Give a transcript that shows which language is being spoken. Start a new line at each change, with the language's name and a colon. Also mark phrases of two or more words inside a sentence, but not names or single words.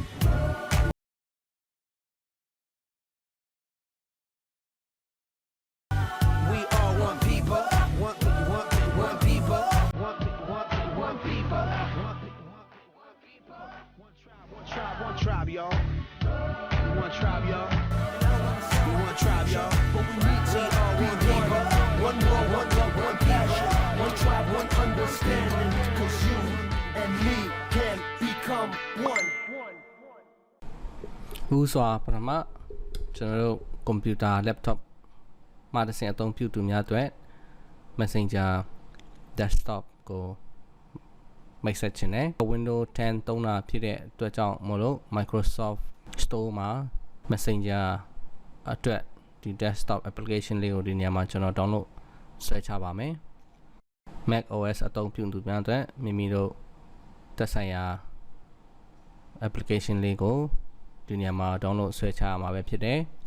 English: We are one people, one people, one people, one tribe, y'all. One tribe, y'all. We one tribe, y'all. But we need to all one people. One more, one love, one passion. One tribe, one understanding. Cause you and me can become one.
Burmese: ဦးစွာပထမကျွန်တော်တို့ကွန်ပျူတာ laptop မှာတစ်ဆင့်အသုံးပြုသူများအတွက်
English: Messenger desktop
Burmese: ကိုမိတ်ဆက်ခြင်းနဲ့ Windows 10 သုံးတာဖြစ်တဲ့အတွက်ကြောင့်မလို့ Microsoft Store မှာ Messenger အတွက်ဒီ
English: desktop application
Burmese: လေးကိုဒီနေရာမှာကျွန်တော် download ဆွဲချပါမယ် Mac OS အသုံးပြုသူများအတွက်မိမိတို့သက်ဆိုင်ရာ application လေးကိုဒီနေရာမှာ download ဆွဲချရမှာပဲဖြစ်တယ်